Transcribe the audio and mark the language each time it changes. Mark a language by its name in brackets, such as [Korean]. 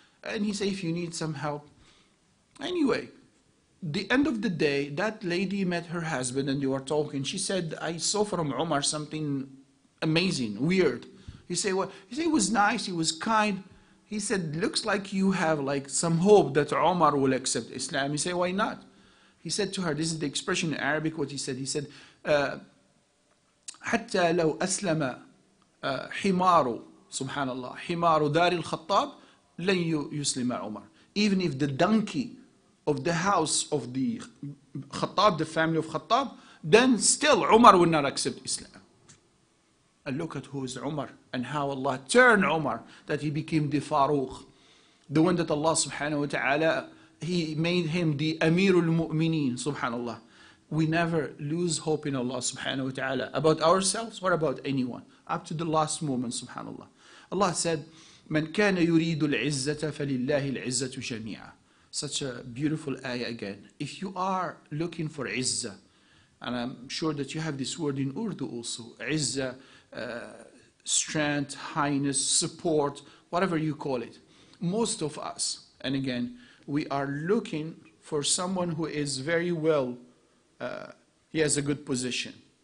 [English] And he said, if you need some help. Anyway, the end of the day, that lady met her husband and they were talking. She said, I saw from Umar something amazing, weird. He said, well, he was nice, he was kind. He said, looks like you have like some hope that Umar will accept Islam. He said, why not? He said to her, this is the expression in Arabic, what he said. He said, [Arabic] حتى لو أسلم حمار سبحان الله حمار دار الخطاب لن يسلم عمر. [English] Even if the donkey of the house of the Khattab, the family of Khattab, then still Umar will not accept Islam. And look at who is Umar and how Allah turned Umar, that he became the Faruq, the one that Allah subhanahu wa ta'ala, He made him the Amirul Mu'mineen, subhanallah. We never lose hope in Allah subhanahu wa ta'ala about ourselves or about anyone, up to the last moment, subhanallah. Allah said, [Arabic] مَنْ كَانَ يُرِيدُ الْعِزَّةَ فَلِلَّهِ الْعِزَّةُ جَمِيعًا. [English] Such a beautiful ayah again. If you are looking for izzah, and I'm sure that you have this word in Urdu also, izzah, strength, highness, support, whatever you call it. Most of us, and again, we are looking for someone who is very well, he has a good position.